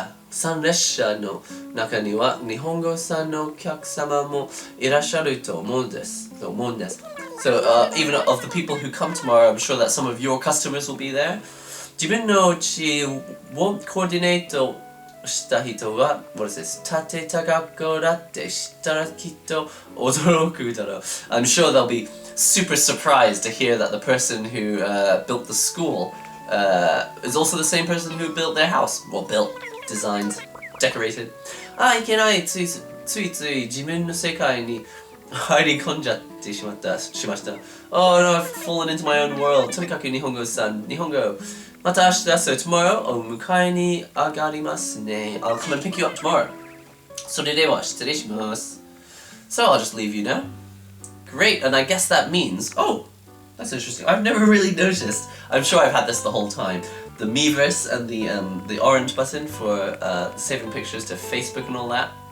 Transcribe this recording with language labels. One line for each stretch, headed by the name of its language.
Japanese: 参列者の中には日本語さんのお客様もいらっしゃると思うんです。
English: So even of the people who come tomorrow, I'm sure that some of your customers will be there.
Japanese: 自分のうちをコーディネートした人は
English: what is this?
Japanese: 建てた学校だって知ったらきっと驚くだろう。
English: I'm sure they'll be super surprised to hear that the person who built the school is also the same person who built their house. Well, built, designed, decorated.
Japanese: いけない。ついつい自分の世界に入り込んじゃってしました。
English: Oh no, I've fallen into my own world.
Japanese: とにかく日本語さん、日本語。また明日、
English: so tomorrow
Japanese: お迎えに上がりますね。
English: I'll come and pick you up tomorrow.
Japanese: それでは失礼します。
English: So I'll just leave you now. Great, and I guess that means, oh, that's interesting. I've never really noticed. I'm sure I've had this the whole time. The Miiverse and the orange button for saving pictures to Facebook and all that.